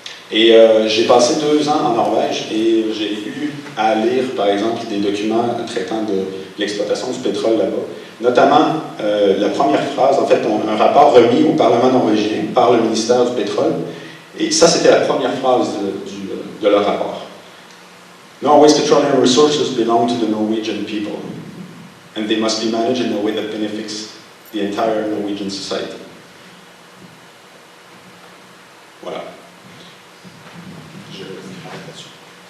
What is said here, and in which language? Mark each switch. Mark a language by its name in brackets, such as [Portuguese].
[French] Et j'ai passé 2 ans en Norvège et j'ai eu à lire, par exemple, des documents traitant de l'exploitation du pétrole là-bas. Notamment, la première phrase, en fait, un rapport remis au Parlement norvégien par le ministère du pétrole. Et ça, c'était la première phrase de leur rapport. [English] Norway's petroleum resources belong to the Norwegian people, and they must be managed in a way that benefits the entire Norwegian society. [French] Voilà. Je vais arrêter là-dessus.